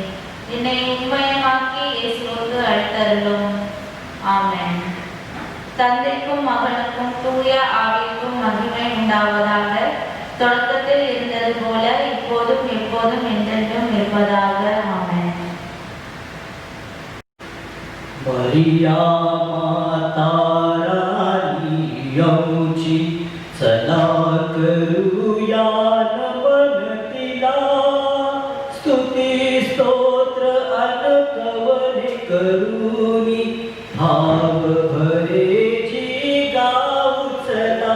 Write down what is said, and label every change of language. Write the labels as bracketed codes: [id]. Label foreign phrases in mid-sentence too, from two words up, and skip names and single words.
[ta] என்னை உண்மையமாக்கி இயேசுவுக்கு அளித்தருளும். ஆமென். தந்தைக்கும் மகனுக்கும் தூய ஆவிக்கும் மகிமை உண்டாவதாக. தொடக்கத்தில் இருந்தது போல இப்போதும் எப்போதும் என்றென்றும் இருப்பதாக. ஆமென். [mr] मरिया माता रानी आमची, चला करूया नमन तिला. स्तुती स्तोत्र अन कवने करूनी, भाव भरेची गाऊ चला.